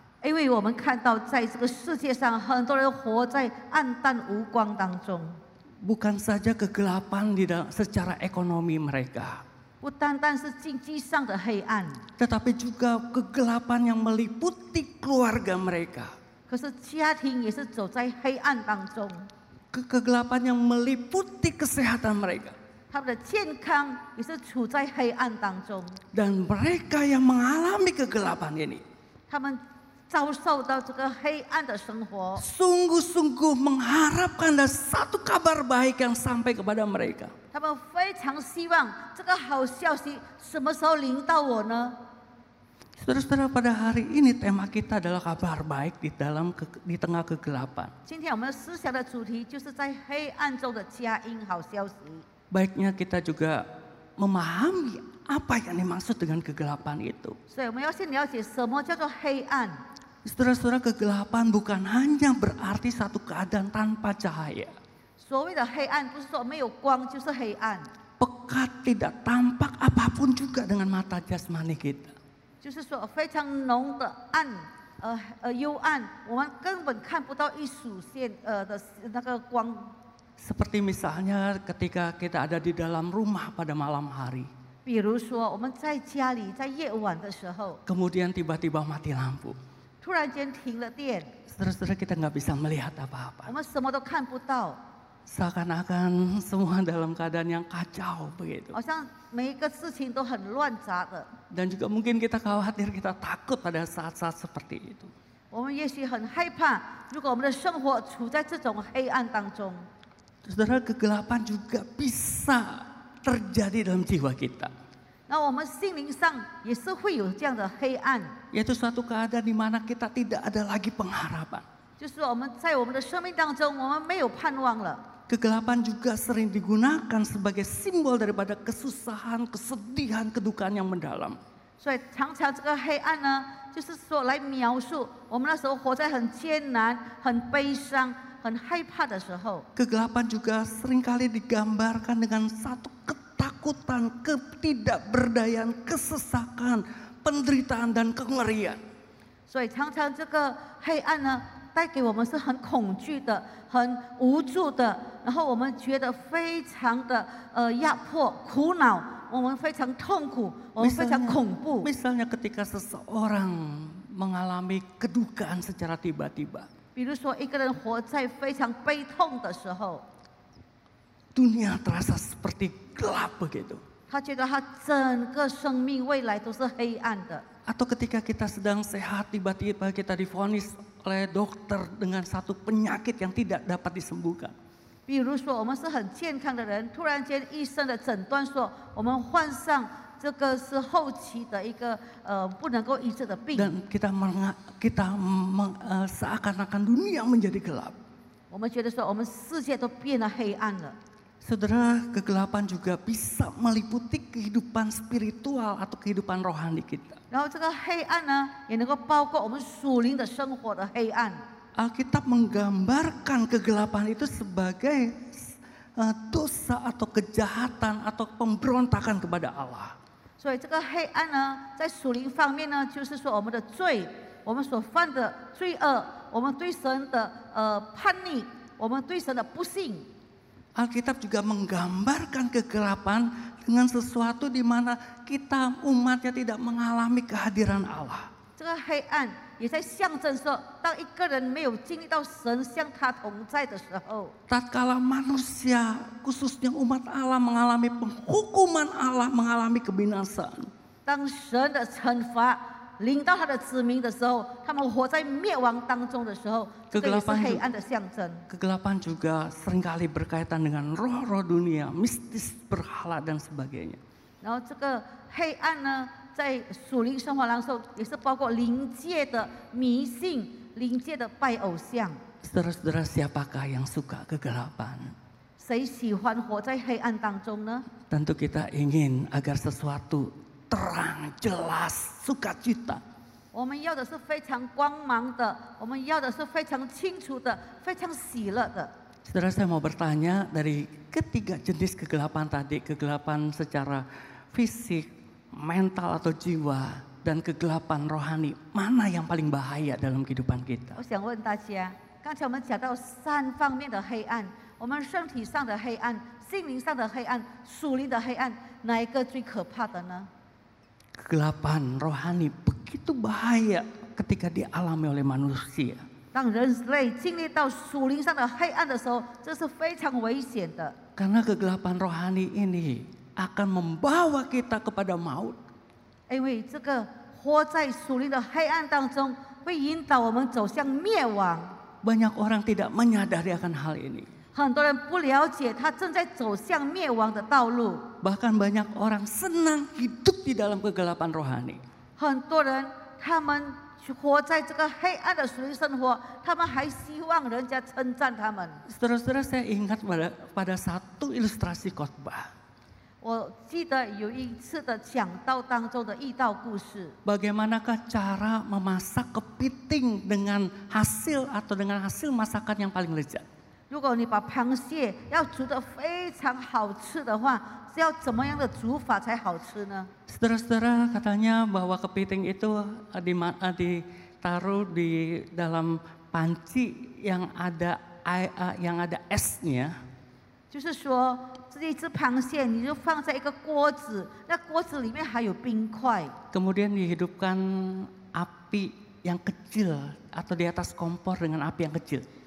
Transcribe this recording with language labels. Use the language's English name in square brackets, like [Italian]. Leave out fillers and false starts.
[Chinese] 因为我们看到在这个世界上，很多人活在暗淡无光当中。 [Indonesian] Bukan saja kegelapan secara ekonomi mereka, [Chinese] 不单单是经济上的黑暗， [Indonesian] tetapi juga kegelapan yang meliputi keluarga mereka. [Chinese] 可是家庭也是走在黑暗当中， [Indonesian] Kegelapan yang meliputi kesehatan mereka. [Chinese] 他们的健康也是处在黑暗当中。 [Indonesian] Dan mereka yang mengalami kegelapan ini [Chinese] 他们遭受到这个黑暗的生活， [Indonesian] sungguh-sungguh mengharapkan ada satu kabar baik yang sampai kepada mereka. [Chinese] 他们非常希望这个好消息什么时候临到我呢？ [Indonesian] Saudara-saudara, pada hari ini tema kita adalah kabar baik di tengah kegelapan. [Chinese] 今天我们思想的主题就是在黑暗中的佳音好消息。 [Indonesian] Baiknya kita juga memahami apa yang dimaksud dengan kegelapan itu. [Chinese] 所以我们要先了解什么叫做黑暗。 [Indonesian] Saudara-saudara, kegelapan bukan hanya berarti satu keadaan tanpa cahaya. [Chinese] 所谓的黑暗，不是说没有光就是黑暗， [Indonesian] Pekat, tidak tampak apapun juga dengan mata jasmani kita. [Chinese] 就是说非常浓的暗，幽暗，我们根本看不到一属线的那个光。 [Indonesian] Seperti misalnya ketika kita ada di dalam rumah pada malam hari. [Chinese] 比如说我们在家里，在夜晚的时候， [Indonesian] Kemudian tiba-tiba mati lampu. [Chinese] 突然间停了电， [Indonesian] Saudara-saudara, kita nggak bisa melihat apa-apa. [Chinese] 我们什么都看不到， [Indonesian] Seakan-akan semua dalam keadaan yang kacau begitu. [Chinese] 好像每一个事情都很乱杂的。 [Indonesian] Dan juga mungkin kita khawatir, kita takut pada saat-saat seperti itu. [Chinese] 我们也许很害怕，如果我们的生活处在这种黑暗当中。 [Indonesian] Saudara, kegelapan juga bisa terjadi dalam jiwa kita. [Chinese] 那我们心灵上也是会有这样的黑暗， [Indonesian] Yaitu suatu keadaan di mana kita tidak ada lagi pengharapan. [Chinese] 就是我们在我们的生命当中，我们没有盼望了。 [Indonesian] Kegelapan juga sering digunakan sebagai simbol daripada kesusahan, kesedihan, kedukaan yang mendalam. [Chinese] 所以常常这个黑暗呢，就是说来描述我们那时候活在很艰难、很悲伤、很害怕的时候。 [Indonesian] Kegelapan juga seringkali digambarkan dengan satu ketakutan, ketidakberdayaan, kesesakan, penderitaan dan kengerian. [Chinese] 所以常常这个黑暗呢，带给我们是很恐惧的、很无助的，然后我们觉得非常的压迫、苦恼，我们非常痛苦，我们非常恐怖。 [Indonesian] Misalnya ketika seseorang mengalami kedukaan secara tiba-tiba. [Chinese] 比如说，一个人活在非常悲痛的时候， [Indonesian] Dunia terasa seperti gelap begitu. [Chinese] 他觉得他整个生命未来都是黑暗的。 [Indonesian] Atau ketika kita sedang sehat, tiba-tiba kita divonis oleh dokter dengan satu penyakit yang tidak dapat disembuhkan. [Chinese] 比如说，我们是很健康的人，突然间医生的诊断说我们患上这个是后期的一个不能够医治的病。 [Indonesian] Dan seakan-akan dunia menjadi gelap. [Chinese] 我们觉得说我们世界都变得黑暗了。 [Indonesian] Saudara, kegelapan juga bisa meliputi kehidupan spiritual atau kehidupan rohani kita. [Chinese] 然后这个黑暗呢，也能够包括我们属灵的生活的黑暗。 [Indonesian] Alkitab menggambarkan kegelapan itu sebagai dosa atau kejahatan atau pemberontakan kepada Allah. [Chinese] 所以这个黑暗呢，在属灵方面呢，就是说我们的罪，我们所犯的罪恶，我们对神的叛逆，我们对神的不信。 [Indonesian] Alkitab juga menggambarkan kegelapan dengan sesuatu di mana kita umatnya tidak mengalami kehadiran Allah. [Chinese] 这个黑暗也在象征说，当一个人没有经历到神向他同在的时候， [Indonesian] Tatkala manusia, khususnya umat Allah mengalami penghukuman Allah, mengalami kebinasaan. [Chinese] 当神的惩罚临到他的子民的时候，他们活在灭亡当中的时候，这个也是黑暗的象征。 [Indonesian] Kegelapan juga seringkali berkaitan dengan roh-roh dunia, mistis, berhala dan sebagainya. [Chinese] 然后这个黑暗呢，在属灵生活当中也是包括灵界的迷信、灵界的拜偶像。 [Indonesian] Saudara-saudara, siapakah yang suka kegelapan? [Chinese] 谁喜欢活在黑暗当中呢？ [Indonesian] Tentu kita ingin agar sesuatu terang, jelas, sukacita. [Chinese] 我们要的是非常光芒的，我们要的是非常清楚的、非常喜乐的。 [Indonesian] Saudara, saya mau bertanya, dari ketiga jenis kegelapan tadi, kegelapan secara fisik, mental atau jiwa, dan kegelapan rohani, mana yang paling bahaya dalam kehidupan kita? [Chinese] 我想问大家，刚才我们讲到三方面的黑暗，我们身体上的黑暗、心灵上的黑暗、属灵的黑暗，哪一个最可怕的呢？ [Indonesian] Kegelapan rohani begitu bahaya ketika dialami oleh manusia. [Chinese] 当人类经历到属灵上的黑暗的时候，这是非常危险的。 [Indonesian] Karena kegelapan rohani ini akan membawa kita kepada maut. [Chinese] 因为这个活在属灵的黑暗当中，会引导我们走向灭亡。 [Indonesian] Banyak orang tidak menyadari akan hal ini. [Chinese] 很多人不了解，他正在走向灭亡的道路。 [Indonesian] Bahkan banyak orang senang hidup di dalam kegelapan rohani. [Chinese] 很多人他们活在这个黑暗的属灵生活，他们还希望人家称赞他们。 [Indonesian] Saudara-saudara, saya ingat pada satu ilustrasi khotbah. [Chinese] 我记得有一次的讲道当中的异道故事， [Indonesian] Bagaimanakah cara memasak kepiting dengan hasil masakan yang paling lezat? [Chinese] 如果你把螃蟹要煮得非常好吃的话，是要怎么样的煮法才好吃呢？ [Indonesian] Saudara-saudara, katanya bahwa kepiting itu ditaruh di dalam panci yang ada esnya. [Chinese] 就是说，这一只螃蟹你就放在一个锅子，那锅子里面还有冰块， [Indonesian] Kemudian dihidupkan api yang kecil atau di atas kompor dengan api yang kecil.